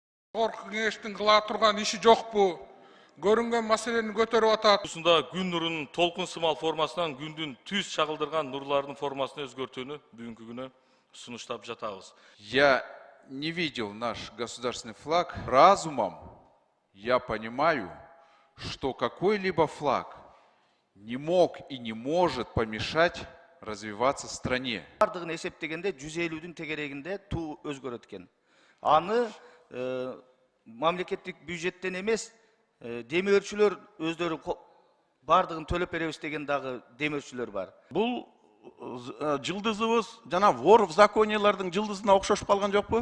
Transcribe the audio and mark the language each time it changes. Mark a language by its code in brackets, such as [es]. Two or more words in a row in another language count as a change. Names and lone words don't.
[ky] Жогорку кеңештин кыла турган иши жокпу? Көрүнгөн маселени көтөрүп атат. Ушунда күн нурунун толкун сымал формасынан күндүн түз чагылдырган нурларынын формасына өзгөртүүнү бүгүнкү күнү сунуштап жатабыз. [ru] Я не видел наш государственный флаг. Разумом я понимаю, что какой-либо флаг не мог и не может помешать развиваться стране. [ky] Бардығын есептегенде 150-дүн тегерегинде туу өзгөрөт экен. Аны мамлекеттик бюджеттен эмес, демөөрчүлөр өздөрү бардығын төлөп беребиз деген дагы демөөрчүлөр бар. Бұл жылдызыбыз жана [ru] вор в [ky] закониялардың жылдызына окшош калган жокпу?